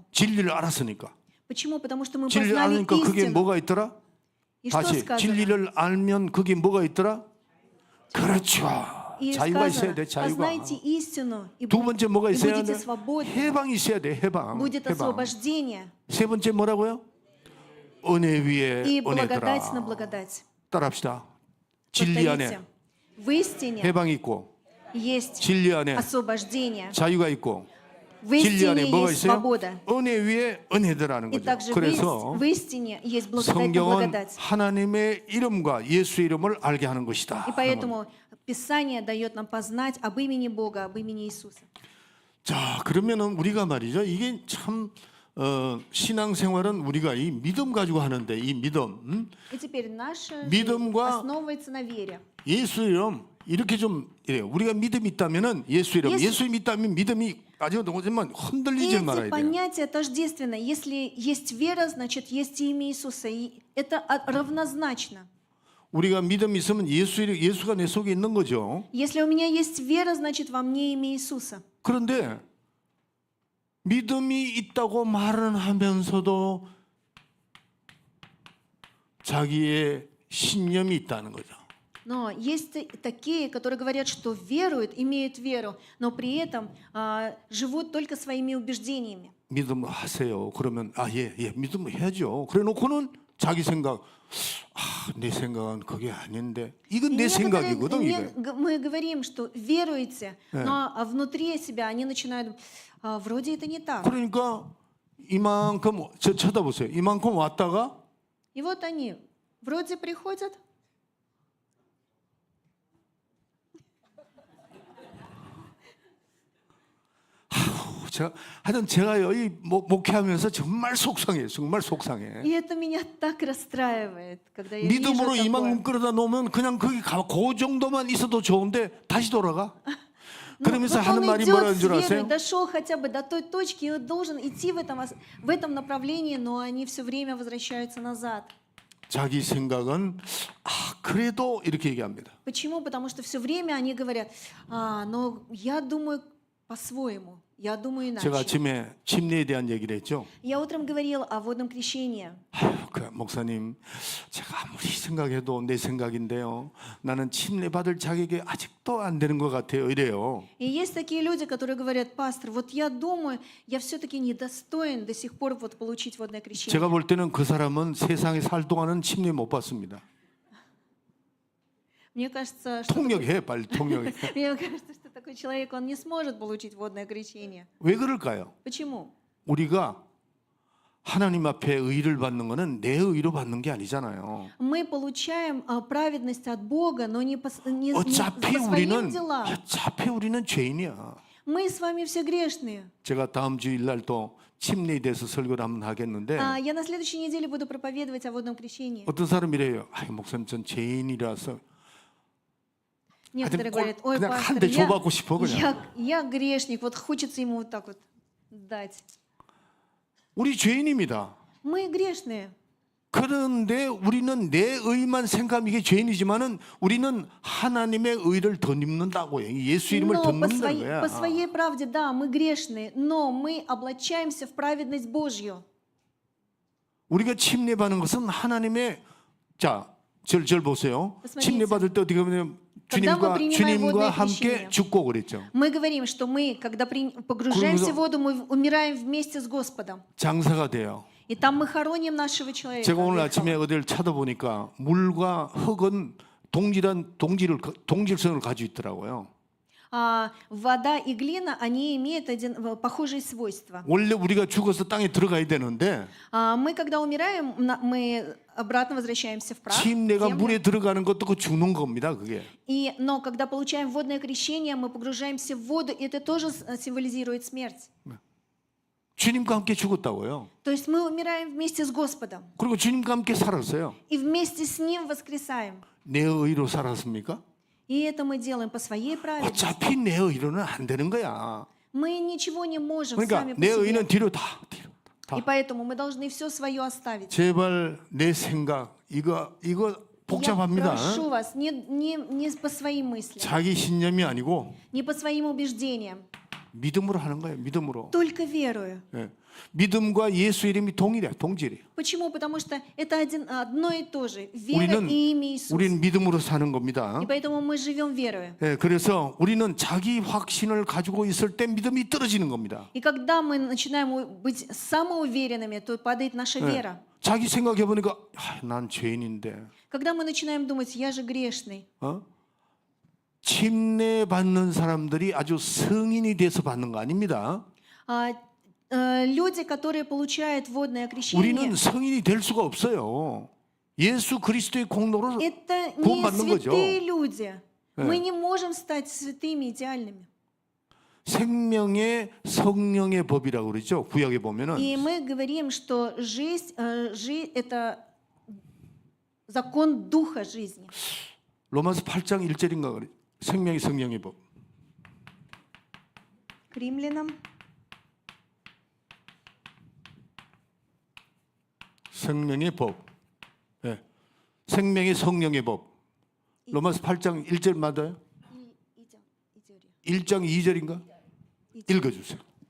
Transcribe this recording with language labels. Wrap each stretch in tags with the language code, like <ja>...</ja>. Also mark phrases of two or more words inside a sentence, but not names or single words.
<ko>진리를 알았으니까.</ko> <ru>Почему? Потому что мы</ru> <ko>진리를</ko> <ru>познали</ru> <ko>아니까 그게</ko> <ru>истину.</ru> <ko>뭐가 있더라?</ko> <ru>И что</ru> <ko>다시</ko> <ru>сказано?</ru> <ko>진리를 알면 그게 뭐가 있더라? 그렇죠.</ko> <ru>И</ru> <ko>자유가 있어야</ko> <ru>сказано,</ru> <ko>돼. 자유가.</ko> <ru>познайте истину, и</ru> <ko>두 번째 뭐가 있어야</ko> <ru>будете</ru> <ko>돼?</ko> <ru>свободны.</ru> <ko>해방이 있어야 돼. 해방.</ko> <ru>Будет</ru> <ko>해방.</ko> <ru>освобождение</ru> <ko>세 번째 뭐라고요? 은혜 위에</ko> <ru>и благодать на</ru> <ko>은혜더라.</ko> <ru>благодать.</ru> <ko>따라합시다. 진리 안에</ko> <ru>Повторите. В истине</ru> <ko>해방이 있고</ko> <ru>есть</ru> <ko>진리 안에</ko> <ru>освобождение.</ru> <ko>자유가 있고</ko> <ru>В</ru> <ko>진리 안에</ko> <ru>истине</ru> <ko>뭐가</ko> <ru>есть</ru> <ko>있어요?</ko> <ru>свобода.</ru> <ko>은혜 위에 은혜더라는</ko> <ru>И</ru> <ko>거죠.</ko> <ru>также</ru> <ko>그래서</ko> <ru>в истине есть благодать на</ru> <ko>성경은</ko> <ru>благодать.</ru> <ko>하나님의 이름과 예수의 이름을 알게 하는 것이다.</ko> <ru>И поэтому Писание дает нам познать об имени Бога, об имени Иисуса.</ru> <ko>자, 그러면은 우리가 말이죠. 이게 참 신앙생활은 우리가 이 믿음 가지고 하는데 이 믿음,</ko> <ru>И теперь наша жизнь</ru> <ko>믿음과</ko> <ru>основывается на вере.</ru> <ko>예수 이름 이렇게 좀 이래요. 우리가 믿음이 있다면은 예수 이름, 예수 이름이 있다면 믿음이 아주 너무지만 흔들리지</ko> <ru>Эти</ru> <ko>말아야 돼요.</ko> <ru>понятия тождественны. Если есть вера, значит есть имя Иисуса. И это равнозначно.</ru> <ko>우리가 믿음이 있으면 예수가 내 속에 있는 거죠.</ko> <ru>Если у меня есть вера, значит во мне имя Иисуса.</ru> <ko>그런데 믿음이 있다고 말은 하면서도 자기의 신념이 있다는 거죠.</ko> <ru>Но есть такие, которые говорят, что веруют, имеют веру, но при этом живут только своими убеждениями.</ru> <ko>믿음을 하세요. 그러면 예, 믿음을 해야죠. 그래놓고는 자기 생각, 내 생각은 그게 아닌데 이건 내 생각이거든 이게.</ko> <ru>Мы говорим, что веруете, но внутри себя они начинают, вроде это не так.</ru> <ko>그러니까 이만큼 쳐다보세요. 이만큼 왔다가</ko> <ru>И вот они вроде приходят,</ru> <ko>제가요 이 목회하면서 정말 속상해요. 정말 속상해.</ko> <ru>и это меня так расстраивает, когда я</ru> <ko>믿음으로</ko> <ru>вижу</ru> <ko>이만큼</ko> <ru>такое.</ru> <ko>끌어다 놓으면 그냥 거기 그 정도만 있어도 좋은데 다시 돌아가. 그러면서</ko> <ru>Вот</ru> <ko>하는</ko> <ru>он</ru> <ko>말이</ko> <ru>идет</ru> <ko>뭐라는</ko> <ru>с</ru> <ko>줄</ko> <ru>верой,</ru> <ko>아세요?</ko> <ru>дошел хотя бы до той точки, и он должен идти в этом направлении, но они все время возвращаются назад.</ru> <ko>자기 생각은 그래도 이렇게 얘기합니다.</ko> <ru>Почему? Потому что все время они говорят, но я думаю по-своему, я думаю</ru> <ko>제가</ko> <ru>иначе.</ru> <ko>아침에 침례에 대한 얘기를 했죠.</ko> <ru>Я утром говорил о водном крещении.</ru> <ko>목사님, 제가 아무리 생각해도 내 생각인데요. 나는 침례 받을 자격이 아직도 안 되는 것 같아요. 이래요.</ko> <ru>И есть такие люди, которые говорят, пастор, вот я думаю, я все-таки недостоин до сих пор вот получить водное крещение.</ru> <ko>제가 볼 때는 그 사람은 세상에 살 동안은 침례 못 받습니다.</ko> <ru>Мне кажется, что</ru> <ko>통역해, 빨리 통역해.</ko> <ru>мне кажется, что такой человек, он не сможет получить водное крещение.</ru> <ko>왜 그럴까요?</ko> <ru>Почему?</ru> <ko>우리가 하나님 앞에 의를 받는 거는 내 의로 받는 게 아니잖아요.</ko> <ru>Мы получаем праведность от Бога, но не по своим делам.</ru> <ko>어차피 우리는 죄인이야.</ko> <ru>Мы с вами все грешные.</ru> <ko>제가 다음 주일 날 또 침례에 대해서 설교를 한번 하겠는데</ko> <ru>Я на следующей неделе буду проповедовать о водном крещении.</ru> <ko>어떤 사람이래요. 목사님 전 죄인이라서</ko> <ru>Некоторые говорят, ой,</ru> <ko>그냥</ko> <ru>пастор,</ru> <ko>한 대 줘받고 싶어 그냥.</ko> <ru>я грешник, вот хочется ему вот так вот дать.</ru> <ko>우리 죄인입니다.</ko> <ru>Мы грешные.</ru> <ko>그런데 우리는 내 의만 생각하면 이게 죄인이지만은 우리는 하나님의 의를 덧입는다고요. 예수 이름을</ko> <ru>Но</ru> <ko>덧입는다는 거야.</ko> <ru>по своей правде, да, мы грешные, но мы облачаемся в праведность Божью.</ru> <ko>우리가 침례받는 것은 하나님의 자, 절 보세요.</ko> <ru>Посмотрите.</ru> <ko>침례받을 때 어떻게 보면</ko> <ru>Когда мы принимаем</ru> <ko>주님과</ko> <ru>водное</ru> <ko>함께</ko> <ru>крещение.</ru> <ko>죽고 그랬죠.</ko> <ru>Мы говорим, что мы, когда погружаемся</ru> <ko>그러면서-</ko> <ru>в воду, мы умираем вместе с Господом.</ru> <ko>장사가 돼요.</ko> <ru>И там мы хороним нашего человека.</ru> <ko>제가 오늘</ko> <ru>ветхого.</ru> <ko>아침에 어디를 찾아보니까 물과 흙은 동질성을 가지고 있더라고요.</ko> <ru>Вода и глина, они имеют похожие свойства.</ru> <ko>원래 우리가 죽어서 땅에 들어가야 되는데</ko> <ru>Мы, когда умираем, мы обратно возвращаемся в прах.</ru> <ko>침례가</ko> <ru>землю.</ru> <ko>물에 들어가는 것도 그 죽는 겁니다. 그게.</ko> <ru>Но когда получаем водное крещение, мы погружаемся в воду, и это тоже символизирует смерть.</ru> <ko>주님과 함께 죽었다고요.</ko> <ru>То есть мы умираем вместе с Господом,</ru> <ko>그리고 주님과 함께 살았어요.</ko> <ru>и вместе с Ним воскресаем.</ru> <ko>내 의로 살았습니까?</ko> <ru>И это мы делаем по своей праведности.</ru> <ko>어차피 내 의로는 안 되는 거야.</ko> <ru>Мы ничего не можем</ru> <ko>그러니까</ko> <ru>сами по</ru> <ko>내</ko> <ru>себе.</ru> <ko>의는 뒤로 다.</ko> <ru>И поэтому мы должны все свое оставить.</ru> <ko>제발 내 생각 이거</ko> <ru>Я</ru> <ko>복잡합니다.</ko> <ru>прошу вас, не по своим мыслям,</ru> <ko>자기 신념이 아니고</ko> <ru>не по своим убеждениям,</ru> <ko>믿음으로 하는 거예요. 믿음으로.</ko> <ru>только верую.</ru> <ko>예. 믿음과 예수 이름이 동질이에요.</ko> <ru>Почему? Потому что это одно и то же. Вера</ru> <ko>우리는</ko> <ru>и имя Иисуса.</ru> <ko>우리는 믿음으로 사는 겁니다.</ko> <ru>И поэтому мы живем верою.</ru> <ko>예, 그래서 우리는 자기 확신을 가지고 있을 때 믿음이 떨어지는 겁니다.</ko> <ru>И когда мы начинаем быть самоуверенными, то падает наша вера.</ru> <ko>자기 생각해 보니까 난 죄인인데.</ko> <ru>Когда мы начинаем думать, я же грешный.</ru> <ko>침례 받는 사람들이 아주 성인이 돼서 받는 거 아닙니다.</ko> <ru>Люди, которые получают водное крещение,</ru> <ko>우리는 성인이 될 수가 없어요. 예수 그리스도의 공로로</ko> <ru>это не</ru> <ko>구원받는 거죠.</ko> <ru>святые люди. Мы не можем стать святыми, идеальными.</ru> <ko>생명의 성령의 법이라고 그러죠. 구약에 보면은</ko> <ru>И мы говорим, что жизнь это закон духа жизни.</ru> <ko>로마서 8장 1절인가 그래. 생명의 성령의 법.</ko> <ru>К римлянам</ru> <ko>생명의 법. 예. 생명의 성령의 법. 로마서 8장 1절 맞아요? 1장 2절인가? 읽어 주세요.</ko>